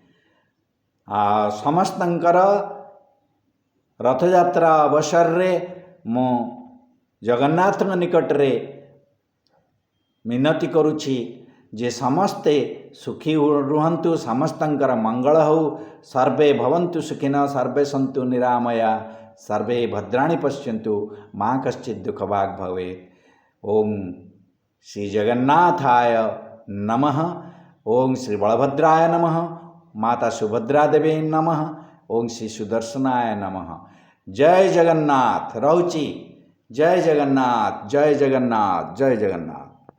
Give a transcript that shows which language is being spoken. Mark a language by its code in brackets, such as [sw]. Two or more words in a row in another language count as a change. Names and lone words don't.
[or] ସମସ୍ତଙ୍କର ରଥଯାତ୍ରା ଅବସରରେ ମୁଁ ଜଗନ୍ନାଥଙ୍କ ନିକଟରେ ମିନତି କରୁଛି ଯେ ସମସ୍ତେ ସୁଖୀ ରୁହନ୍ତୁ, ସମସ୍ତଙ୍କର ମଙ୍ଗଳ ହେଉ। [sa] ସର୍ବେ ଭବନ୍ତୁ ସୁଖିନଃ, ସର୍ବେ ସନ୍ତୁ ନିରାମୟା, ସର୍ବେ ଭଦ୍ରାଣୀ ପଶ୍ୟନ୍ତୁ, ମା କଶ୍ଚିତ୍ ଦୁଃଖ ଭାଗ ଭବେତ୍। ଓಂ ଶ୍ରୀ ଜଗନ୍ନାଥାୟ ନମଃ। ଓಂ ଶ୍ରୀ ବଳଭଦ୍ରାୟ ନମଃ। माता सुभद्रा देवी नमः। ओं श्री सुदर्शनाय नमः। जय जगन्नाथ। रहुची। जय जगन्नाथ, जय जगन्नाथ, जय जगन्नाथ।